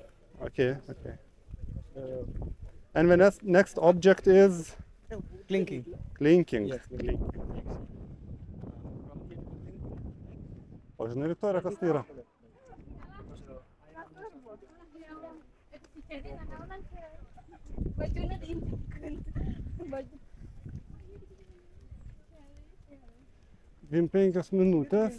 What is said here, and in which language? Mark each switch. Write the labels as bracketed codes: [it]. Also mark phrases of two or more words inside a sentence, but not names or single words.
[en] Okay, okay. Uh, And the next object is clinking. clinking. Yes, Clinking. From here to clinking. [lt] O žinai, Viktorija, kas tai yra? [id] Bajunya diinjakin. Baju. [lt] 25 minutės.